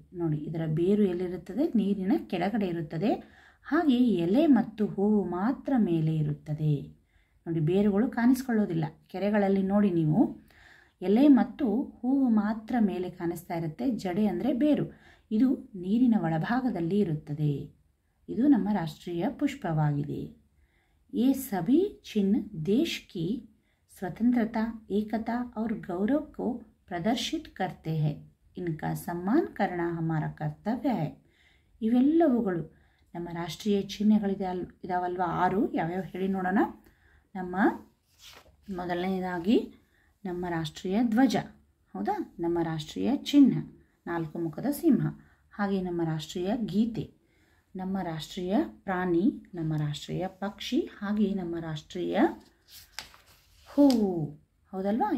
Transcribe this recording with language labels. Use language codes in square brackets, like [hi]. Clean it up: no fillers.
[kn] ನೋಡಿ, ಇದರ ಬೇರು ಎಲ್ಲಿರುತ್ತದೆ? ನೀರಿನ ಕೆಳಗಡೆ ಇರುತ್ತದೆ. ಹಾಗೆ ಎಲೆ ಮತ್ತು ಹೂವು ಮಾತ್ರ ಮೇಲೆ ಇರುತ್ತದೆ. ನೋಡಿ, ಬೇರುಗಳು ಕಾಣಿಸ್ಕೊಳ್ಳೋದಿಲ್ಲ. ಕೆರೆಗಳಲ್ಲಿ ನೋಡಿ ನೀವು, ಎಲೆ ಮತ್ತು ಹೂವು ಮಾತ್ರ ಮೇಲೆ ಕಾಣಿಸ್ತಾ ಇರುತ್ತೆ. ಜಡೆ ಅಂದರೆ ಬೇರು, ಇದು ನೀರಿನ ಒಳಭಾಗದಲ್ಲಿ ಇರುತ್ತದೆ. ಇದು ನಮ್ಮ ರಾಷ್ಟ್ರೀಯ ಪುಷ್ಪವಾಗಿದೆ. [hi] ये सभी चिन्ह देश की स्वतंत्रता, एकता और गौरव को प्रदर्शित करते हैं. इनका सम्मान करना हमारा कर्तव्य है. [kn] ಇವೆಲ್ಲವುಗಳು ನಮ್ಮ ರಾಷ್ಟ್ರೀಯ ಚಿಹ್ನೆಗಳಿದಾವಲ್ವ 6. ಯಾವ್ಯಾವ ಹೇಳಿ ನೋಡೋಣ. ನಮ್ಮ ಮೊದಲನೇದಾಗಿ ನಮ್ಮ ರಾಷ್ಟ್ರೀಯ ಧ್ವಜ, ಹೌದಾ? ನಮ್ಮ ರಾಷ್ಟ್ರೀಯ ಚಿಹ್ನೆ 4 ಮುಖದ ಸಿಂಹ, ಹಾಗೆ ನಮ್ಮ ರಾಷ್ಟ್ರೀಯ ಗೀತೆ, ನಮ್ಮ ರಾಷ್ಟ್ರೀಯ ಪ್ರಾಣಿ, ನಮ್ಮ ರಾಷ್ಟ್ರೀಯ ಪಕ್ಷಿ, ಹಾಗೆ ನಮ್ಮ ರಾಷ್ಟ್ರೀಯ ಹೂವು. ಹೌದಲ್ವಾ?